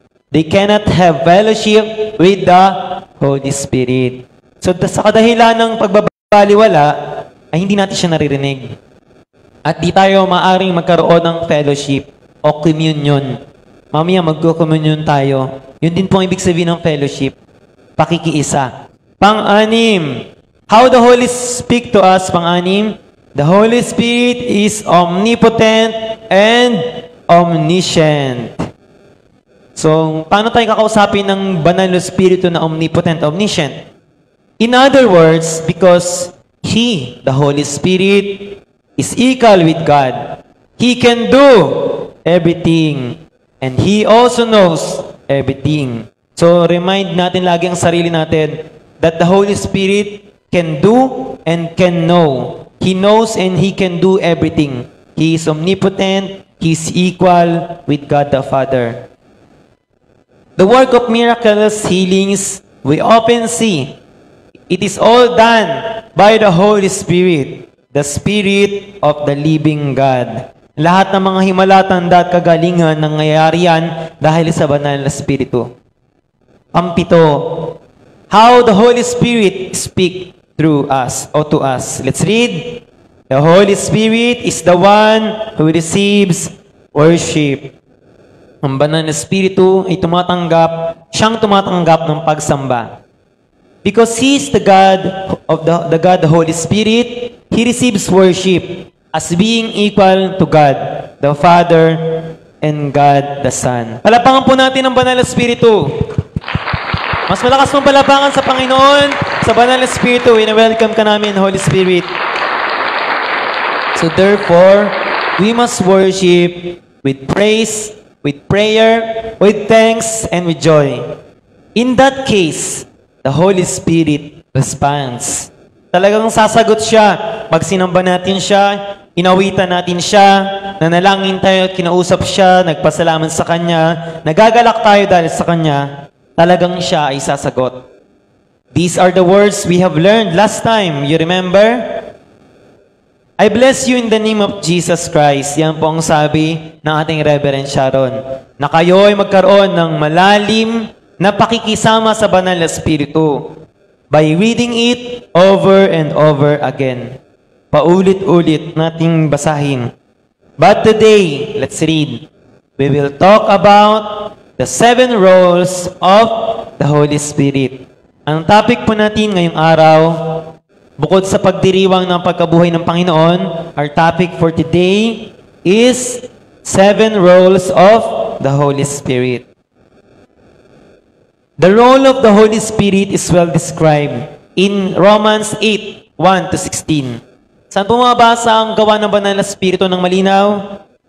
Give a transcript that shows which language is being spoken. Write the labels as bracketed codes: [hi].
[en] They cannot have fellowship with the Holy Spirit. [tl] So sa kadahilan ng pagbabaliwala, ay hindi natin siya naririnig. At di tayo maaring magkaroon ng fellowship o communion. Mamaya magko-communion tayo. Yun din po ang ibig sabihin ng fellowship. Pakikiisa. Pang-anim. [en] How the Holy speak to us, [tl] pang-anim? [en] The Holy Spirit is omnipotent and omniscient. [tl] So, paano tayo kakausapin ng Banal na Espiritu na omnipotent, omniscient? [en] In other words, because He, the Holy Spirit, is equal with God. He can do everything. And He also knows everything. So, remind [tl] natin lagi ang sarili natin [en] that the Holy Spirit can do and can know. He knows and He can do everything. He is omnipotent. He is equal with God the Father. The work of miracles, healings, we often see. It is all done by the Holy Spirit, the Spirit of the living God. [tl] Lahat ng mga himalatanda at kagalingan nangyayari yan dahil sa Banal na Espiritu. Pang-pito, [en] how the Holy Spirit speak through us or to us. Let's read. The Holy Spirit is the one who receives worship. [tl] Ang Banal na Espiritu ay siyang tumatanggap ng pagsamba. [en] Because He is the God of the God, the Holy Spirit, He He receives worship as being equal to God, the Father, and God the Son. [tl] Palapangan po natin ang Banal na Espiritu. Mas malakas mong palapangan sa Panginoon, sa Banal na Espiritu. Ina-welcome ka namin, Holy Spirit. [en] So therefore, we must worship with praise, with prayer, with thanks, and with joy. In that case, the Holy Spirit responds. [tl] Talagang sasagot siya. Pag sinamba natin siya, inawitan natin siya, nanalangin tayo at kinausap siya, nagpasalamat sa Kanya, nagagalak tayo dahil sa Kanya, talagang siya ay sasagot. [en] These are the words we have learned last time. You remember? I bless you in the name of Jesus Christ. [tl] Yan po ang sabi ng ating Reverend Sharon. Na kayo ay magkaroon ng malalim na pakikisama sa Banal na Espiritu [en] by reading it over and over again. [tl] Paulit-ulit nating basahin. [en] But today, let's read. We will talk about the 7 roles of the Holy Spirit. [tl] Ang topic po natin ngayong araw, bukod sa pagdiriwang ng pagkabuhay ng Panginoon, [en] our topic for today is 7 roles of the Holy Spirit. The role of the Holy Spirit is well described in Romans 8:1-16. [tl] Saan po mabasa ang gawa ng Banal na Espiritu ng malinaw?